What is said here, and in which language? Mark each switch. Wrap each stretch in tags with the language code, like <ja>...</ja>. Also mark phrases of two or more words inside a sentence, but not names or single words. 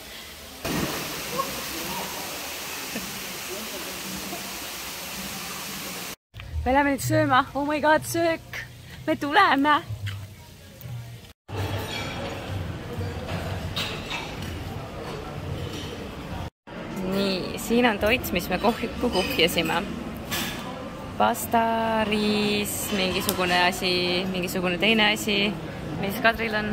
<et>Me läheme nüüd sööma.</et> <en>Oh my god,</en> <et>söök! Me tuleme! Nii, siin on toit, mis me kuhjasime. Pasta, riis, mingisugune asi, mingisugune teine asi, mis Kadril on?</et>